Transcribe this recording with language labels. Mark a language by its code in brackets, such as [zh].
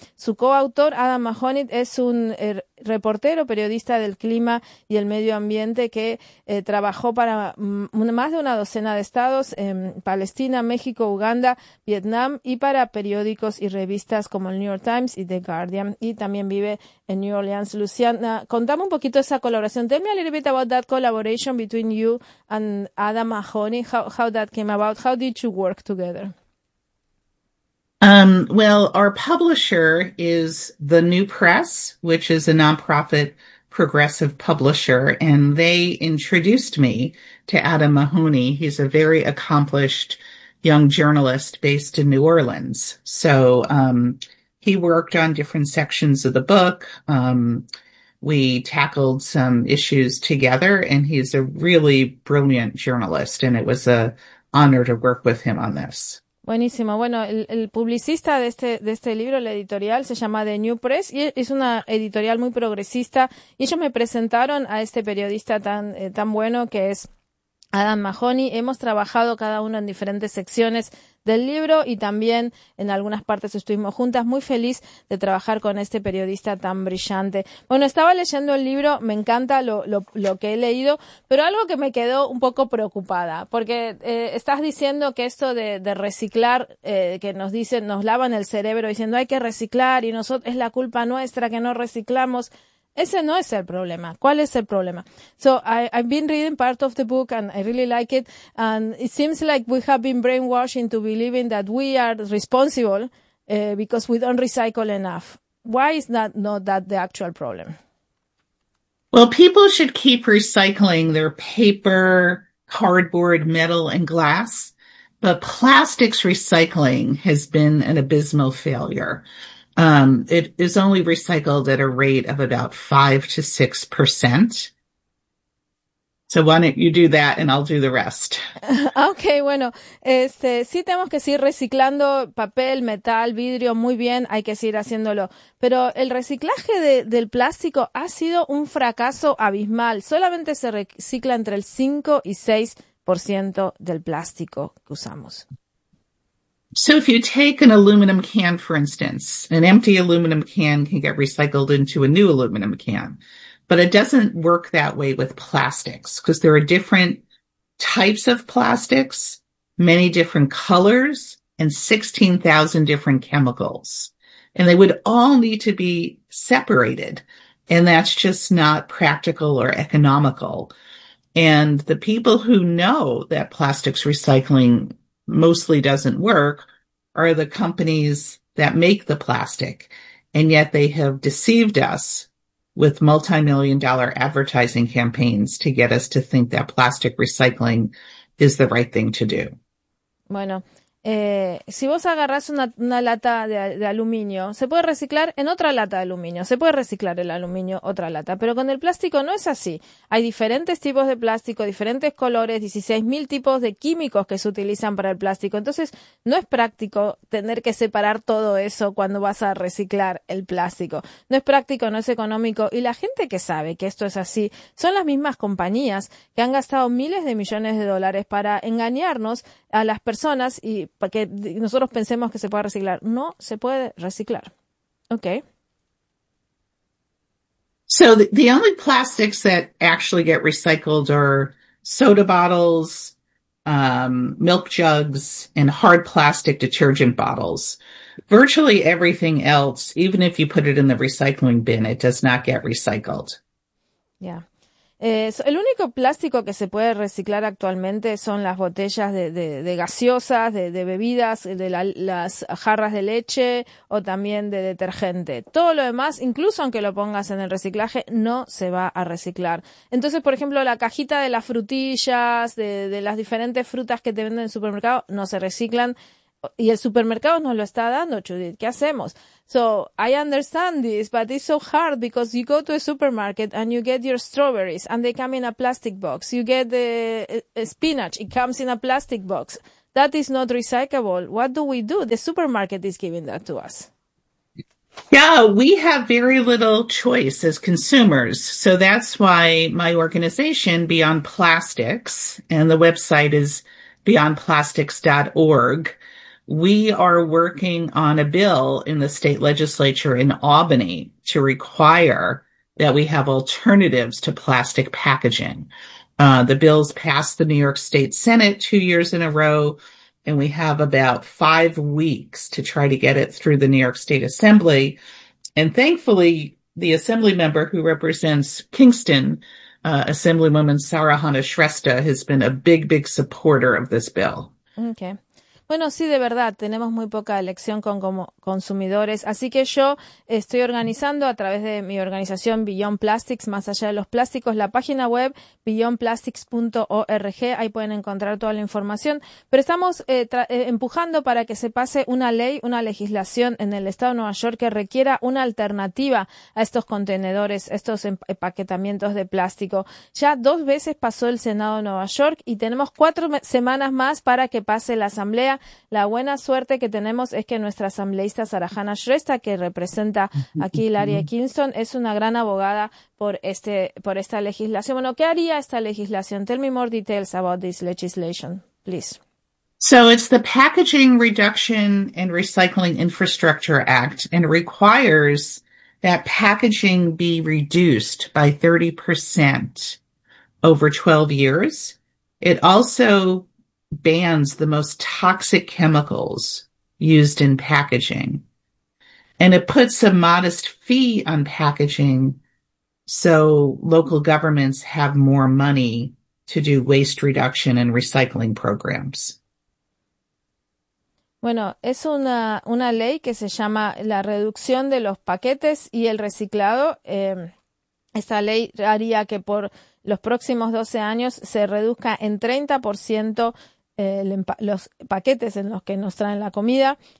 [es] Su coautor, Adam Mahonit, es un reportero, periodista del clima y el medio ambiente que trabajó para más de una docena de estados en Palestina, México, Uganda, Vietnam y para periódicos y revistas como el New York Times y The Guardian, y también vive en New Orleans. Luciana, contame un poquito esa colaboración. [en] Tell me a little bit about that collaboration between you and Adam Mahoney. How that came about? How did you work together? Well, our publisher is The New Press, which is a nonprofit progressive publisher, and they introduced me to Adam Mahoney. He's a very accomplished young journalist based in New Orleans. So he worked on different sections of the book. We tackled some issues together, and he's a really brilliant journalist, and it was an honor to work with him on this. [es] Buenísimo. Bueno, el publicista de este libro, la editorial, se llama The New Press y es una editorial muy progresista. Y ellos me presentaron a este periodista tan bueno que es Adam Mahoney. Hemos trabajado cada uno en diferentes secciones del libro y también en algunas partes estuvimos juntas. Muy feliz de trabajar con este periodista tan brillante. Bueno, estaba leyendo el libro, me encanta lo que he leído, pero algo que me quedó un poco preocupada, porque estás diciendo que esto de reciclar, que nos dicen, nos lavan el cerebro diciendo hay que reciclar y nosotros es la culpa nuestra que no reciclamos. Ese no es el problema. ¿Cuál es el problema? [en] So I've been reading part of the book and I really like it. And it seems like we have been brainwashed into believing that we are responsible because we don't recycle enough. Why is that not that the actual problem? Well, people should keep recycling their paper, cardboard, metal, and glass. But plastics recycling has been an abysmal failure. It is only recycled at a rate of about 5 to 6%. So why don't you do that and I'll do the rest. [es] Okay, bueno, sí tenemos que seguir reciclando papel, metal, vidrio, muy bien, hay que seguir haciéndolo. Pero el reciclaje del plástico ha sido un fracaso abismal. Solamente se recicla entre el 5 y 6% del plástico que usamos. [en] So if you take an aluminum can, for instance, an empty aluminum can get recycled into a new aluminum can, but it doesn't work that way with plastics because there are different types of plastics, many different colors, and 16,000 different chemicals. And they would all need to be separated. And that's just not practical or economical. And the people who know that plastics recycling mostly doesn't work are the companies that make the plastic, and yet they have deceived us with multi-million dollar advertising campaigns to get us to think that plastic recycling is the right thing to do. [es] Bueno, si vos agarrás una lata de aluminio, se puede reciclar en otra lata de aluminio, se puede reciclar el aluminio, otra lata, pero con el plástico no es así. Hay diferentes tipos de plástico, diferentes colores, 16.000 tipos de químicos que se utilizan para el plástico. Entonces, no es práctico tener que separar todo eso cuando vas a reciclar el plástico. No es práctico, no es económico. Y la gente que sabe que esto es así son las mismas compañías que han gastado miles de millones de dólares para engañarnos a las personas y para que nosotros pensemos que se puede reciclar. No se puede reciclar. Okay. [en] So the only plastics that actually get recycled are soda bottles, milk jugs, and hard plastic detergent bottles. Virtually everything else, even if you put it in the recycling bin, it does not get recycled. Yeah. [es] El único plástico que se puede reciclar actualmente son las botellas de gaseosas, de bebidas, las jarras de leche o también de detergente. Todo lo demás, incluso aunque lo pongas en el reciclaje, no se va a reciclar. Entonces, por ejemplo, la cajita de las frutillas, de las diferentes frutas que te venden en el supermercado, no se reciclan. Y el supermercado nos lo está dando, Judith. ¿Qué hacemos? [en] So, I understand this, but it's so hard because you go to a supermarket and you get your strawberries and they come in a plastic box. You get the spinach, it comes in a plastic box. That is not recyclable. What do we do? The supermarket is giving that to us. Yeah, we have very little choice as consumers. So that's why my organization, Beyond Plastics, and the website is beyondplastics.org. We are working on a bill in the state legislature in Albany to require that we have alternatives to plastic packaging. The bill's passed the New York State Senate 2 years in a row. And we have about 5 weeks to try to get it through the New York State Assembly. And thankfully, the assembly member who represents Kingston, Assemblywoman Sarah Hanna Shrestha, has been a big, big supporter of this bill. Okay. [es] Bueno, sí, de verdad, tenemos muy poca elección con como consumidores, así que yo estoy organizando a través de mi organización Beyond Plastics, más allá de los plásticos, la página web beyondplastics.org, ahí pueden encontrar toda la información, pero estamos empujando para que se pase una ley, una legislación en el estado de Nueva York que requiera una alternativa a estos contenedores, estos empaquetamientos de plástico. Ya 2 veces pasó el Senado de Nueva York y tenemos 4 semanas más para que pase la Asamblea. La buena suerte que tenemos es que nuestra asambleísta Sarah Hanna Shrestha, que representa aquí el área de Kingston, es una gran abogada por esta legislación. Bueno, ¿qué haría esta legislación? [en] Tell me more details about this legislation, please. So it's the Packaging Reduction and Recycling Infrastructure Act, and it requires that packaging be reduced by 30% over 12 years. It also bans the most toxic chemicals used in packaging. And it puts a modest fee on packaging so local governments have more money to do waste reduction and recycling programs. [es] Bueno, es una ley que se llama la reducción de los paquetes y el reciclado. Esta ley haría que por los próximos 12 años se reduzca en 30% los paquetes en los que nos traen la comida.